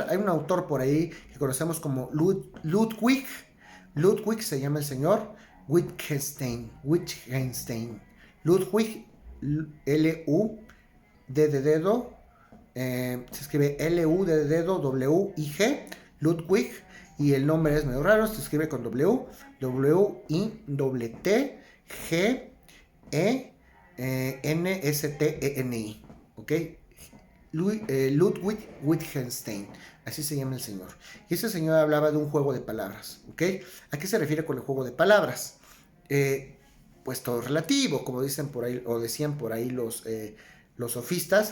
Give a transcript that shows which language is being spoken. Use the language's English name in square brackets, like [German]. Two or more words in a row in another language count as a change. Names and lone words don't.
[Spanish] Hay un autor por ahí que conocemos como Ludwig se llama el señor Wittgenstein, Ludwig, L-U-D de dedo, se escribe L-U-D de dedo, W-I-G, Ludwig, y el nombre es medio raro, se escribe con W, W-I-T-G N-S-T-E-N-I, ¿ok? Ludwig Wittgenstein, así se llama el señor. Y ese señor hablaba de un juego de palabras, ¿ok? ¿A qué se refiere con el juego de palabras? Pues todo relativo, como dicen por ahí, o decían por ahí los sofistas.